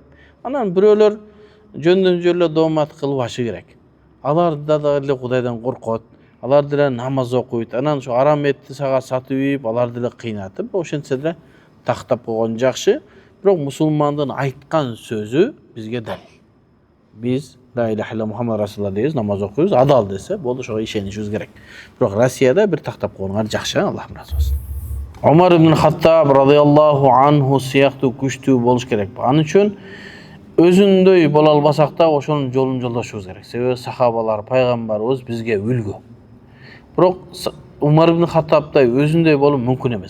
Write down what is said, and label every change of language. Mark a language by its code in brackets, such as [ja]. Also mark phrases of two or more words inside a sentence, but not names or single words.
[ky] Анан бирөөлөр жөндөн жөн доомат кылып ашы керек. Алар да эле Кудайдан коркот. Алар деле намаз окуйт. Анан ошо арам этти сага сатып ийип, алар деле кыйнатып, ошентсе деле тактап койгон жакшы. Бирок мусулмандын айткан сөзү бизге далил. Биз [ar] لا إله إلا محمد رسول الله [ky] дейбиз, намаз окуйбуз, адал десе, болду, ошого ишенишибиз керек. Бирок Россияда бир тактап койгонгор жакшы, Аллах разы болсун. Умар ибн Хаттаб [ar] رضي الله عنه [ky] сыяктуу күчтүү болуш керек. Анын үчүн өзүндөй боло албасак да ошонун жолун жолдошубуз керек. Себеби сахабалар, пайгамбарыбыз бизге үлгү. Бирок Умар ибн Хаттабтай өзүндөй болуу мүмкүн эмес.